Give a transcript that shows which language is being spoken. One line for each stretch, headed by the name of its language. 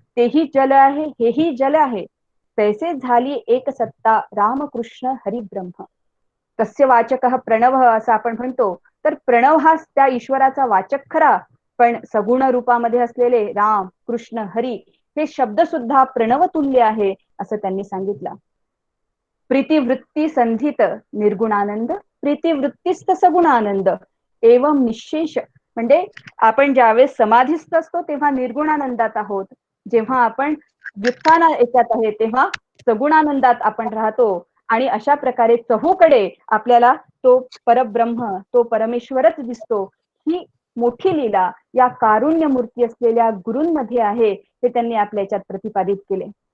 Marathi: तेही जल आहे हेही जल आहे. तैसे झाली एक सत्ता रामकृष्ण हरिब्रह्म.
Sanskrit: कस्य वाचक प्रणव
Marathi: असं आपण म्हणतो, तर प्रणव हा त्या ईश्वराचा वाचक खरा, पण सगुण रूपामध्ये असलेले राम कृष्ण हरी हे शब्द सुद्धा प्रणवतुल्य आहे असं त्यांनी सांगितलं.
Sanskrit: प्रीतिवृत्ती संधित निर्गुणानंद प्रीतिवृत्तीस्त सगुण आनंद एवं निशेष.
Marathi: म्हणजे आपण ज्यावेळेस समाधीस्थ असतो तेव्हा निर्गुणानंदात आहोत, जेव्हा आपण व्युत्थान याच्यात आहे तेव्हा सगुणानंदात आपण राहतो. आणि अशा प्रकारे चहूकडे आपल्याला तो परब्रह्म तो परमेश्वरच दिसतो. ही मोठी लीला या कारुण्य मूर्ती असलेल्या गुरूंमध्ये आहे, हे त्यांनी आपल्या याच्यात प्रतिपादित केले.